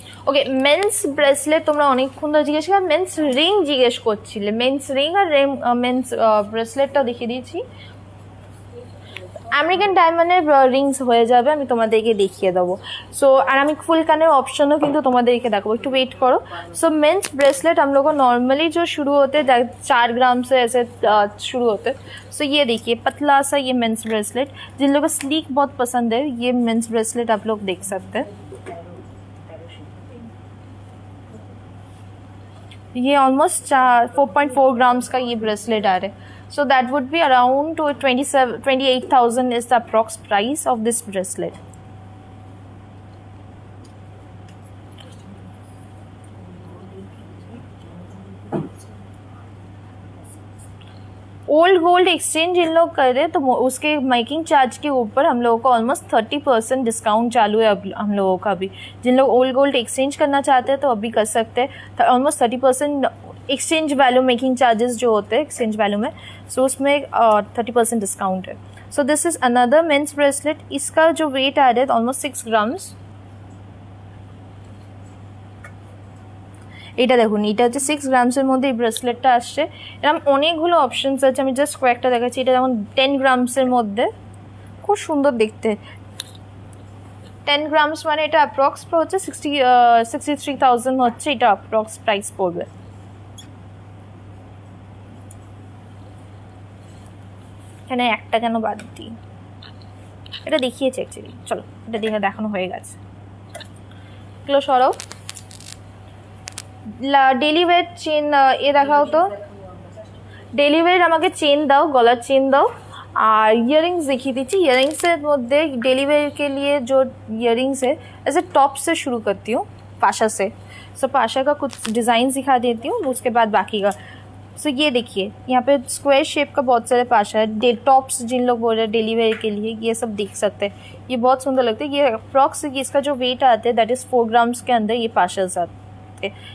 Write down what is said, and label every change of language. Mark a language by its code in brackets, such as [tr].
[bn] ওকে, men's bracelet তোমরা অনেকক্ষণ ধরে জিজ্ঞেস কর, মেন্স রিং জিজ্ঞেস করছিলে। মেন্স রিং আর মেন্স ব্রেসলেটটা দেখিয়ে দিয়েছি। আমেরিকান ডায়মন্ডের রিংস হয়ে যাবে, আমি তোমাদেরকে দেখিয়ে দেবো। সো আর আমি ফুল কানের ऑप्शनও কিন্তু তোমাদেরকে দেখাবো, একটু [hi] वेट करो। सो मेंस ब्रेसलेट हम लोग को नॉर्मली जो शुरू होते हैं 4 ग्राम से ऐसे शुरू होते हैं। सो ये देखिए पतला सा ये मेंस ब्रेसलेट, जिन लोगों को स्लीक बहुत पसंद है ये मेंस ब्रेसलेट आप लोग देख सकते हैं। ये ऑलमोस्ट 4.4 ग्राम्स का ये ब्रेसलेट आ रहा है। [en] So that would be around 28,000 is the approx price of this bracelet. [hi] Old gold exchange इन लोग कर रहे तो उसके मेकिंग चार्ज के ऊपर हम लोगों को ऑलमोस्ट 30% डिस्काउंट चालू है अब हम लोगों का भी। जिन लोग ओल्ड गोल्ड एक्सचेंज करना चाहते हैं तो अभी कर सकते हैं। Almost 30% exchange value making charges जो होते हैं एक्सचेंज वैल्यू में, सो उसमें 30% डिस्काउंट है। [en] So this is another men's bracelet. [hi] इसका जो वेट आ रहा है ऑलमोस्ट 6 ग्राम्स। [bn] এটা দেখুন, এটা হচ্ছে 6 গ্রামসের মধ্যে এই ব্রেসলেটটা আসছে। এরকম অনেকগুলো অপশনস আছে, আমি জাস্ট কয়েকটা দেখাচ্ছি। এটা যেমন 10 গ্রামসের মধ্যে, খুব সুন্দর দেখতে। 10 গ্রামস মানে এটা অ্যাপ্রক্স হচ্ছে 63,000 হচ্ছে, এটা অ্যাপ্রক্স প্রাইস পড়বে। এখানে একটা কেন বাদ দিই, এটা দেখিয়েছে অ্যাকচুয়ালি। চলো এটা দেখে দেখানো হয়ে গেছে। এগুলো সরাও। ডেলি ওয়ের চেন এ দেখাও তো। ডেলি ওয়ের আমাকে চেন দাও, गला চেন দাও। [hi] और इयरिंग्स दिखी दीजिए। इयरिंग्स से मध्य डेली वेयर के लिए जो इयरिंग्स है ऐसे टॉप से शुरू करती हूँ, पाशा से। सो पाशा का कुछ डिज़ाइन दिखा देती हूँ, उसके बाद बाकी का। सो ये देखिए यहाँ पे स्क्वायर शेप का बहुत सारे पाशा है। टॉप्स जिन लोग बोल रहे हैं डेली वेयर के लिए, ये सब देख सकते हैं। ये बहुत सुंदर लगते हैं। ये अप्रॉक्स इसका जो वेट आता है दैट इज़ 4 ग्राम्स के अंदर ये पाशाज आते हैं।